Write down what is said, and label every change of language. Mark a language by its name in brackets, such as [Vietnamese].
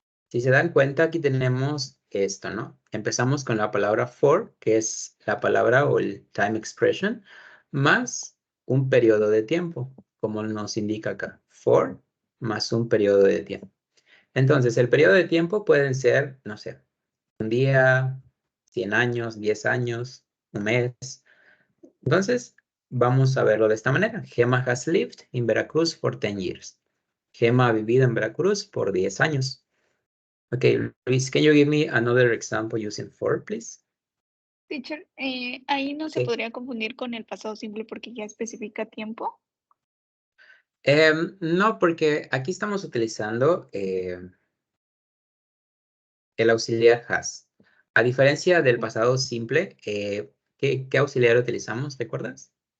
[Spanish] Si se dan cuenta, aquí tenemos esto, ¿no? Empezamos con la palabra for, que es la palabra o el time expression, más un periodo de tiempo, como nos indica acá. For más un periodo de tiempo. Entonces, el periodo de tiempo pueden ser, no sé, un día, 100 años, 10 años, un mes. Entonces, vamos a verlo de esta manera. [English] Gema has lived in Veracruz for 10 years. [Spanish] Gema ha vivido en Veracruz por 10 años. [English] Okay, Luis, can you give me another example using for, please? [Spanish] Teacher, ahí no se Sí. podría confundir con el pasado simple porque ya especifica tiempo. No, porque aquí estamos utilizando el auxiliar has. A diferencia del pasado simple, ¿qué auxiliar utilizamos? ¿Recuerdas?